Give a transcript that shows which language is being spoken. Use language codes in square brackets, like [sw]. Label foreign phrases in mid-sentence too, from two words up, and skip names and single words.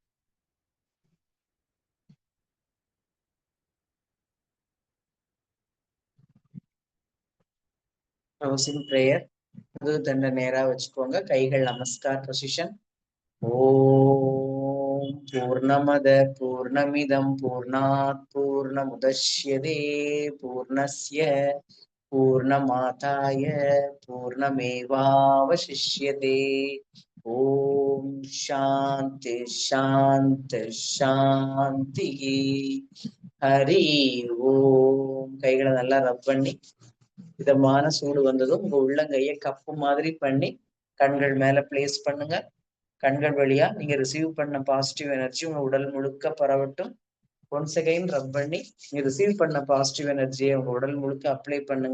[en] closing prayer. [ta] முதுகு தண்டை நேரா வச்சுக்கோங்க. கைகள் நமஸ்கார் பொசிஷன். [sa] ओं पूर्णमद पूर्णमिदं पूर्णात् पूर्णमुदच्यते पूर्णस्य पूर्णमादाय पूर्णमेवावशिष्यते. ओं शान्ति शान्ति शान्ति. हरि ओं. [ta] கைகளை நல்லா ரப் பண்ணி இதமான சூடு வந்ததும் உங்க உள்ளங்கைய கப்பு மாதிரி பண்ணி கண்கள் மேல பிளேஸ் பண்ணுங்க. கண்கள் வழியா நீங்க ரிசீவ் பண்ண [en] positive energy [ta] உங்க உடல் முழுக்க பரவட்டும். [en] once again [ta] ரப் பண்ணி நீங்க ரிசீவ் பண்ண [en] positive energy [ta] உங்க உடல் முழுக்க அப்ளை பண்ணுங்க.